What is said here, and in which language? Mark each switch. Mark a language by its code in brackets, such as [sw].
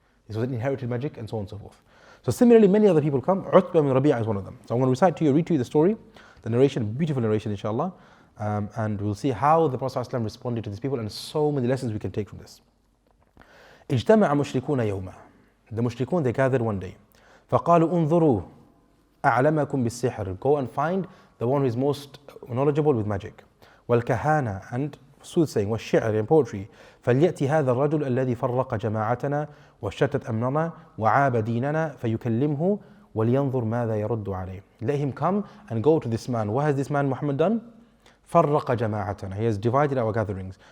[en] This was an inherited magic, and so on and so forth. So similarly, many other people come. Utbah ibn Rabī'ah is one of them. So I'm going to read to you the story, the narration, beautiful narration inshallah, and we'll see how the Prophet ﷺ responded to these people, and so many lessons we can take from this. [ar] اجتمع مشركون يوما. [en] The mushrikun, they gathered one day. [ar] فقالوا انظروا أعلمكم بالسحر. [en] Go and find the one who is most knowledgeable with magic. [ar] والكهانة, [en] and soothsaying, [ar] والشعر, [en] and poetry. [ar] فليأتي هذا الرجل الذي فرق جماعتنا وشتت أمرنا وعاب ديننا فيكلمه ولينظر ماذا يرد عليه. [en] Let him come and go to this man. What has this man Muhammad done? [ar] فرق جماعتنا. [en] He has divided our gatherings.